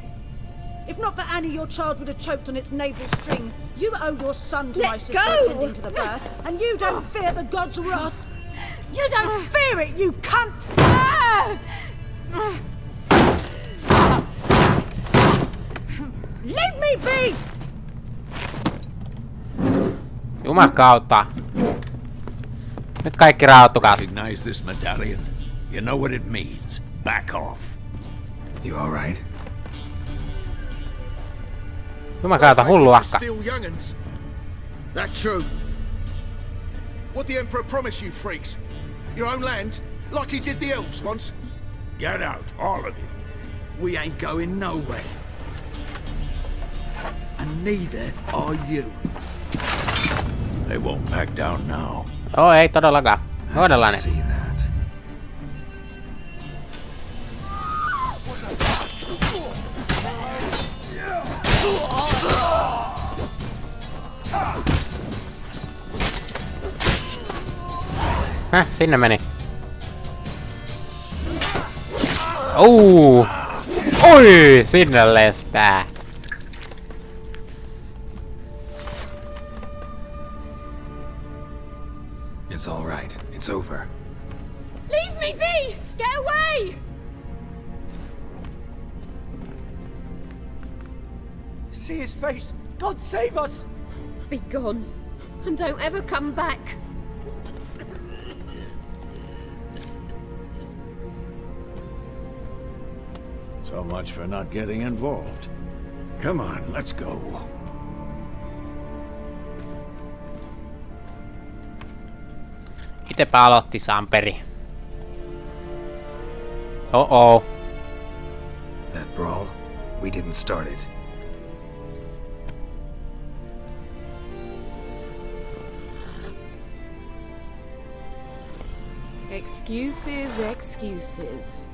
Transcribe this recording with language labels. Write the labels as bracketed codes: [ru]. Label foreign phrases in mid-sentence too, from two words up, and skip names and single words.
[en] If not for Annie, your child would have choked on its navel string. You owe your son to my sister attending to the birth, and you don't fear the gods' wrath. You don't fear it, you cunt! Leave me be! [fi] Jumakautta. Nyt kaikki rauhoittukaa. [en] Recognize this medallion. You know what it means. Back off. You alright? [fi] Jumakauta, hullu akka. [en] Still young'uns. That true. What the Emperor promised you freaks? Your own land? Like he did the elves once? Get out, all of you. We ain't going nowhere. And neither are you. They won't back down now. [fi] Joo, ei todellakaan. Hoidellaan ne. [en] See that. [fi] Sinne meni. Oi, sinne lensi pää. [en] It's all right. It's over. Leave me be! Get away! See his face! God save us! Be gone, and don't ever come back. So much for not getting involved. Come on, let's go. [fi] Itepä aloitti Samperi. Oh. [en] That brawl, we didn't start it. Excuses, excuses.